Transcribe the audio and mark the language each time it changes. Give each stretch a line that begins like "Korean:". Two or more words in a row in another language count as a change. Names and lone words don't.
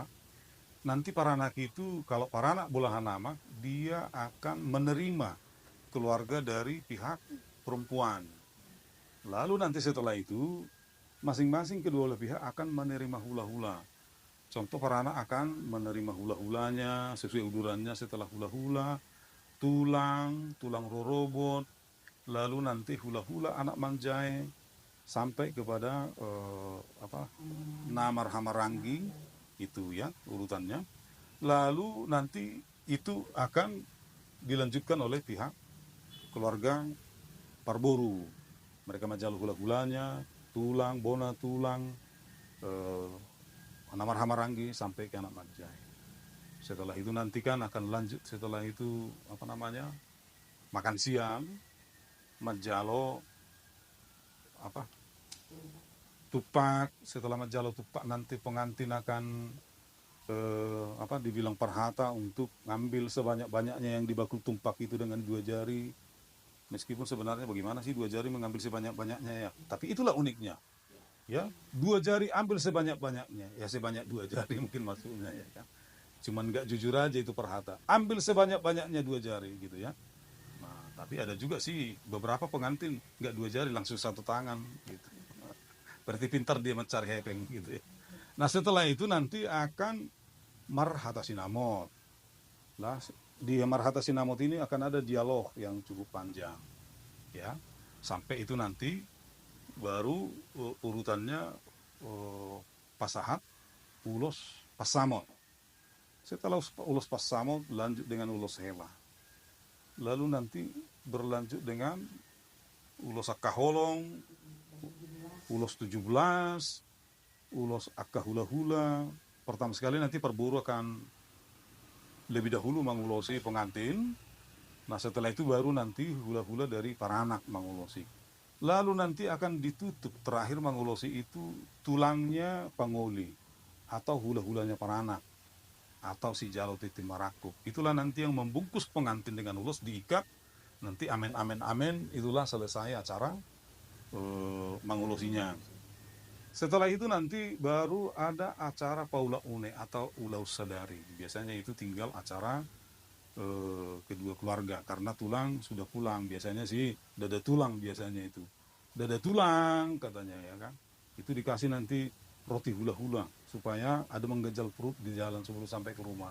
Indonesian: Nanti para anak itu, kalau para anak bolahan nama, dia akan menerima keluarga dari pihak perempuan. Lalu nanti setelah itu, masing-masing kedua belah pihak akan menerima hula-hula. Contoh, para anak akan menerima hula-hulanya sesuai udurannya. Setelah hula-hula, tulang rorobot, lalu nanti hula-hula anak manjai, sampai kepada namar hamarangi, itu ya urutannya. Lalu nanti itu akan dilanjutkan oleh pihak keluarga Parboru. Mereka majal hula-hulanya, tulang, bona tulang, namar hamarangi sampai ke anak manjai. Setelah itu nanti kan akan lanjut, setelah itu apa namanya, makan siang, majalo apa, tupak. Setelah majalo tupak nanti pengantin akan dibilang perhata untuk ngambil sebanyak-banyaknya yang dibakul tumpak itu dengan 2 jari. Meskipun sebenarnya bagaimana sih 2 jari mengambil sebanyak-banyaknya ya, tapi itulah uniknya ya, 2 jari ambil sebanyak-banyaknya ya, sebanyak 2 jari mungkin maksudnya ya kan, cuman nggak jujur aja itu perhata, ambil sebanyak-banyaknya 2 jari gitu ya. Nah, tapi ada juga sih beberapa pengantin nggak 2 jari, langsung 1 tangan gitu, berarti pintar dia mencari hepeng gitu ya. Nah setelah itu nanti akan marhata sinamot. Nah, di marhata sinamot ini akan ada dialog yang cukup panjang ya, sampai itu nanti baru urutannya pasahat, ulos, pasamot. Setelah ulos pasamot lanjut dengan ulos hela, lalu nanti berlanjut dengan ulos akaholong, ulos 17, ulos akahula-hula. Pertama sekali nanti Parburu akan lebih dahulu mengulosi pengantin. Nah setelah itu baru nanti hula-hula dari para anak mengulosi. Lalu nanti akan ditutup terakhir mengulosi itu tulangnya pangoli atau hula-hulanya para anak atau si jalo titi marakuk. Itulah nanti yang membungkus pengantin dengan ulos, diikat. Nanti amen amen amen, itulah selesai acara mengulosinya. Setelah itu nanti baru ada acara paula une atau ulau sadari. Biasanya itu tinggal acara kedua keluarga, karena tulang sudah pulang. Biasanya sih dada tulang, biasanya itu dada tulang katanya ya kan. Itu dikasih nanti roti hula-hula supaya ada menggejal perut di jalan sebelum sampai ke rumah.